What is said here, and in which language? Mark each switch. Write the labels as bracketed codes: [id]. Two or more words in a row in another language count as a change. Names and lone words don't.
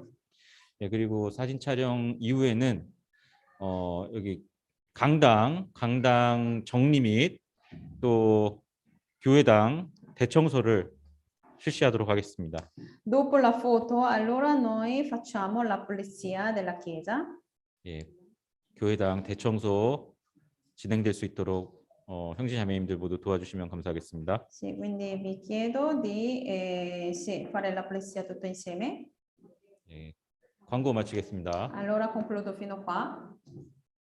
[ko] 예, 그리고 사진 촬영 이후에는 여기 강당 정리 및 또 교회당 대청소를 실시하도록 하겠습니다. [it] Dopo la foto, allora noi facciamo la pulizia della chiesa. [ko] 예, 교회당 대청소 진행될 수 있도록 형제자매님들 모두 도와주시면 감사하겠습니다. [it] Sì, quindi vi chiedo di fare la pulizia tutto insieme. [ko] 예, 광고 마치겠습니다. [it] Allora concludo fino qua.